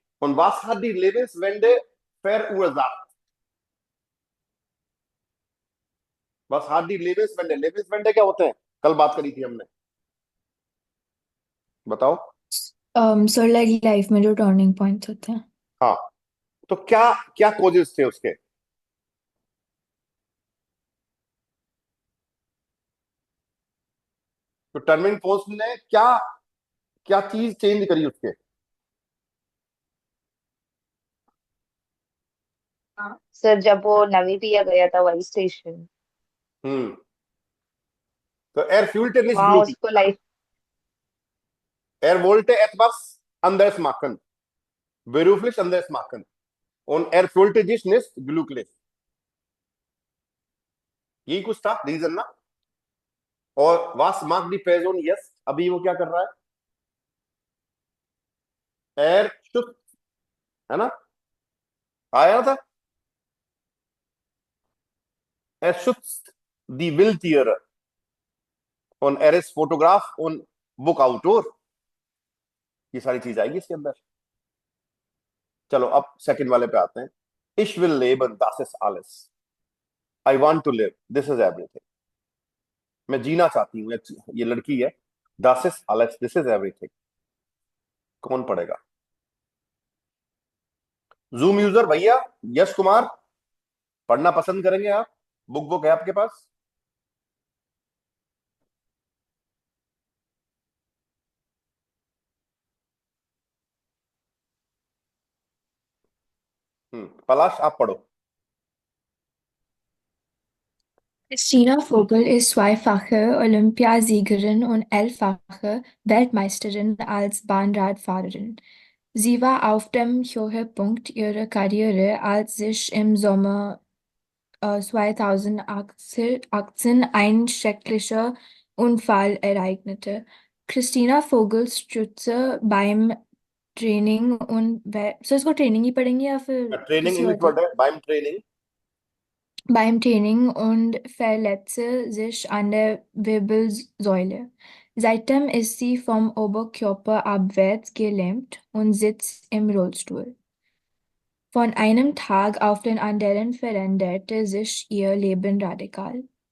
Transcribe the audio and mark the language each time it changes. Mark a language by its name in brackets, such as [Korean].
[German] und was hat die Lebenswende verursacht? was hat die Lebenswende, [Hindi] Lebenswende क्या होते हैं, कल बात करी थी हमने, बताओ। सोलर लाइफ में जो टर्निंग पॉइंट्स होते हैं। हाँ, तो क्या क्या कॉजेस थे उसके। तो टर्निंग पॉइंट्स ने क्या क्या चीज चेंज करी उसके। सर जब वो नामीबिया गया था वाइस स्टेशन, हम्म। [German] तो er fühlte nicht [Hindi] वहां [German] glücklich, [Hindi] उसको life [German] er wollte etwas anderes machen, beruflich anderes machen, und er fühlte sich nicht glücklich। [Hindi] यही कुछ था रीजन ना। [German] और was macht die Person jetzt, [Hindi] अभी वो क्या कर रहा है, [German] er schützt, है ना, आया था, er schützt die Wildtiere und er ist Fotograf und Buchautor। [Hindi] ये सारी चीज आएगी इसके अंदर। चलो अब सेकंड वाले पे आते हैं। [German] Ich will leben, das ist alles, [English] I want to live, this is everything। [Hindi] मैं जीना चाहती हूँ, ये लड़की है, [German] das ist alles, [English] this is everything। [Hindi] कौन पढ़ेगा? जूम यूजर भैया, यश कुमार, पढ़ना पसंद करेंगे आप? बुक है आपके पास? पलाश आप पढ़ो। [German] Christina Vogel ist zweifache Olympiasiegerin und 11-fache Weltmeisterin als Bahnradfahrerin. Sie war auf dem Höhepunkt ihrer Karriere, als sich im Sommer 2018 ein schrecklicher Unfall ereignete. Christina Vogels stürzte beim [Hindi] training उन सो इसको training ही पढ़ेंगे या फिर training किसी और English word है, बाइम training. [German] beim Training und verletzte sich an der Wirbelsäule. Seitdem ist sie vom Oberkörper abwärts gelähmt und sitzt im Rollstuhl. Von einem Tag auf den anderen veränderte sich ihr Leben radikal.